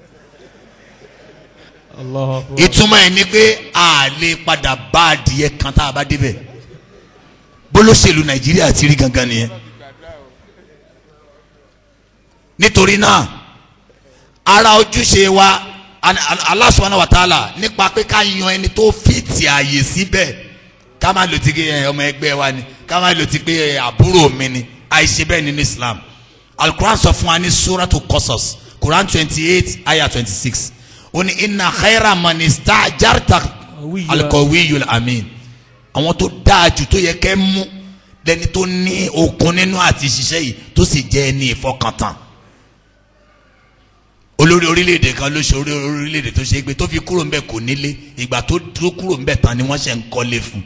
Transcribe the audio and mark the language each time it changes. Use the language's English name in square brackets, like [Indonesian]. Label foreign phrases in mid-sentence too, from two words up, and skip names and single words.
[Yoruba] ìtumọ̀ ẹ̀ ni pé a lè padà bá adìyẹ kan tá a bá débẹ̀ bólóṣèlú Nàìjíríà ti rí gangan nìyẹn nítorí náà ara ojúṣe wa [Arabic] الله سبحانه وتعالى [Yoruba] nípa pé ká yan ẹni tó fìtì ààyè síbẹ̀ ká má lò ti pé ọmọ ẹgbẹ́ wa ni ká má lò ti pé àbúrò mi ni àìṣe bẹ́ẹ̀ nínú Islam Al-Quran sọ fún wa ní Suratu Qasas Quran 28 ayah 26 ó ní [Arabic] إن خير من استأجرت القوي الأمين [Yoruba] àwọn tó dáa jù tó yẹ kẹ́ mú lẹ́ni tó ní okun nínú àti ṣiṣẹ́ yìí tó sì jẹ́ ẹni ìfọkàntán olórí orílẹ̀-èdè kan ló ṣe orílẹ̀-èdè tó ṣe é gbé tó fi kúrò ńbẹ̀ kò nílé ìgbà tó kúrò ńbẹ̀ tán ni wọ́n ṣe ń kọ́lé fún.